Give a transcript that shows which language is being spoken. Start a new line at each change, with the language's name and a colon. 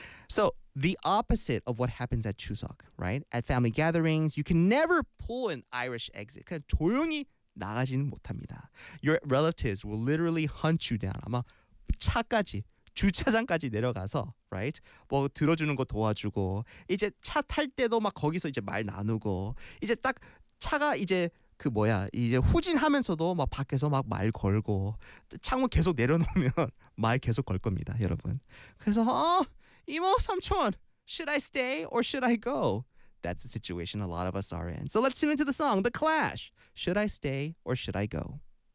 English: So, the opposite of what happens at Chuseok, right? At family gatherings, you can never pull an Irish exit.
Korean: 그냥 조용히 나가지는 못합니다.
English: Your relatives will literally hunt you down.
Korean: 아마 차까지, 주차장까지 내려가서,
English: right?
Korean: 뭐 들어주는 거 도와주고, 이제 차 탈 때도 막 거기서 이제 말 나누고, 이제 딱 차가 이제 그 뭐야, 이제 후진하면서도 막 밖에서 막 말 걸고, 창문 계속 내려놓으면 말 계속 걸 겁니다, 여러분. 그래서 이모 삼촌, should I stay or should I go?
English: That's the situation a lot of us are in. So let's tune into the song, The Clash. Should I stay or should I go?